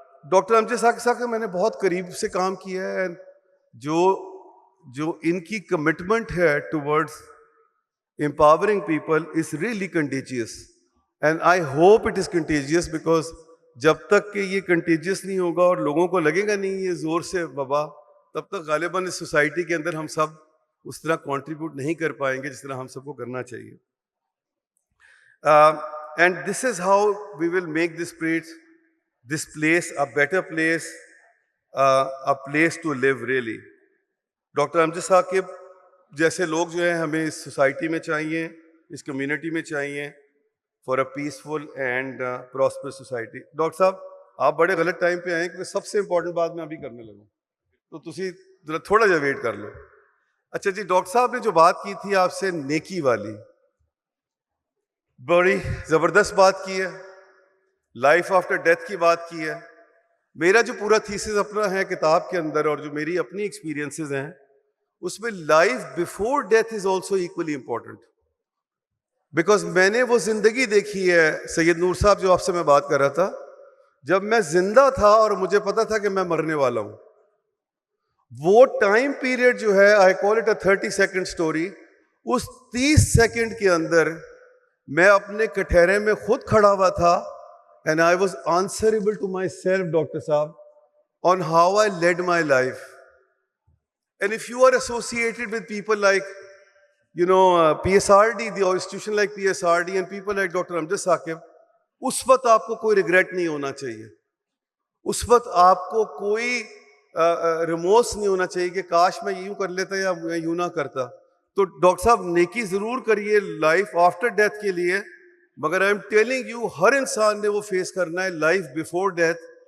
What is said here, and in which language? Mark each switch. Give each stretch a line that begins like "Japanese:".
Urdu: Doctor امجد ساقب صاحب کا میں نے بہت قریب سے کام کیا ہے. جو ان کی کمٹمنٹ ہے towards
English: empowering people is really contagious, and I hope it is contagious, because
Urdu: جب تک کہ یہ contagious نہیں ہوگا اور لوگوں کو لگے گا نہیں یہ زور سے وبا, تب تک غالباً اس سوسائٹی کے اندر ہم سب اس طرح کنٹریبیوٹ نہیں کر پائیں گے جس طرح ہم سب کو کرنا چاہیے.
English: And this is how we will make this place a better place, a place to live really.
Urdu: Doctor امجد ثاقب جیسے لوگ جو ہیں ہمیں اس سوسائٹی میں چاہیے, اس کمیونٹی میں چاہیے,
English: For a peaceful and prosper society.
Urdu: Doctor صاحب آپ بڑے غلط ٹائم پہ آئے کہ سب سے امپورٹنٹ بات میں ابھی کرنے لگوں, تو
Punjabi: تسی ذرا تھوڑا جا ویٹ کر لو.
Urdu: اچھا جی, ڈاکٹر صاحب نے جو بات کی تھی آپ سے نیکی والی, بڑی زبردست بات کی ہے, لائف آفٹر ڈیتھ کی بات کی ہے. میرا جو پورا تھیسس اپنا ہے کتاب کے اندر اور جو میری اپنی ایکسپیرینسز ہیں اس میں
English: life before death is also equally important, because
Urdu: میں نے وہ زندگی دیکھی ہے. سید نور صاحب جو آپ سے میں بات کر رہا تھا, جب میں زندہ تھا اور مجھے پتا تھا کہ میں مرنے والا ہوں, وہ ٹائم پیریڈ جو ہے,
English: I call it a 30 second story,
Urdu: اس 30 second کے اندر میں اپنے کٹہرے میں خود کھڑا ہوا تھا,
English: and I was answerable to myself, Dr. Saab, on how I led my life. And if you are associated with people like, PSRD, the institution like PSRD, and people like Dr.
Urdu: Amjad Saqib, اس وقت آپ کو کوئی regret نہیں ہونا چاہیے, اس وقت آپ کو کوئی ریمورس نہیں ہونا چاہیے کہ کاش میں یوں کر لیتا یا میں یوں نہ کرتا. تو ڈاکٹر صاحب نیکی ضرور کریے لائف آفٹر ڈیتھ کے لیے, مگر
English: I am telling you
Urdu: ہر انسان نے وہ فیس کرنا ہے لائف بیفور ڈیتھ.